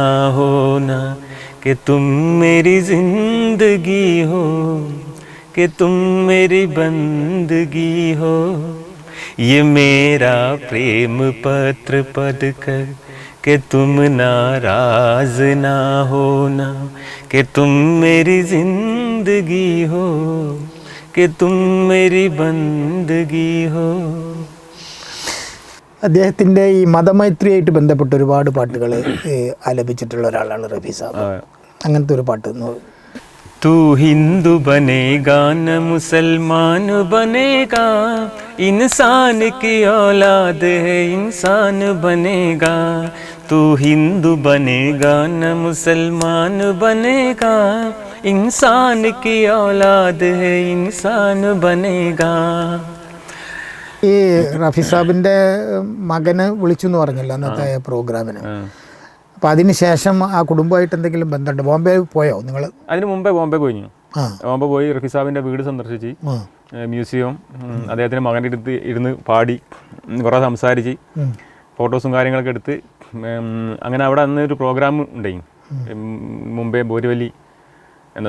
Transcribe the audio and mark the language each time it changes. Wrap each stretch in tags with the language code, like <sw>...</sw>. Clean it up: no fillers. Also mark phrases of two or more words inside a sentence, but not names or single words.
<hi>होना, कि तुम मेरी जिंदगी हो, कि तुम मेरी बंदगी हो, ये मेरा प्रेम पत्र पढ़ कर कि तुम नाराज ना होना, कि तुम मेरी जिंदगी हो, कि तुम मेरी बंदगी हो.</hi> <ml>അദ്ദേഹത്തിൻ്റെ ഈ മതമൈത്രിയായിട്ട് ബന്ധപ്പെട്ട ഒരുപാട് പാട്ടുകൾ ആലപിച്ചിട്ടുള്ള ഒരാളാണ് റഫി സാബ്. അങ്ങനത്തെ ഒരു പാട്ട്</ml> <hi>तू हिंदू बनेगा न मुसलमान बनेगा, इंसान की औलाद है इंसान बनेगा. तू हिंदू बनेगा न मुसलमान बनेगा, इंसान की औलाद है इंसान बनेगा.</hi> <ml>ഈ റഫി സാബിൻ്റെ മകനെ വിളിച്ചു എന്ന് പറഞ്ഞല്ലോ അന്നത്തെ പ്രോഗ്രാമിന്. അപ്പോൾ അതിന് ശേഷം ആ കുടുംബമായിട്ട് എന്തെങ്കിലും ബന്ധമുണ്ട്? ബോംബെ പോയോ നിങ്ങൾ? അതിന് മുമ്പേ ബോംബെ പോയി. ബോംബെ പോയി റഫി സാബിൻ്റെ വീട് സന്ദർശിച്ച്, മ്യൂസിയം, അദ്ദേഹത്തിൻ്റെ മകൻ്റെ അടുത്ത് ഇരുന്ന് പാടി, കുറേ സംസാരിച്ച്, ഫോട്ടോസും കാര്യങ്ങളൊക്കെ എടുത്ത്, അങ്ങനെ അവിടെ അന്ന് ഒരു പ്രോഗ്രാം ഉണ്ടായി മുംബൈ ബോരിവലി എന്നത്.</ml>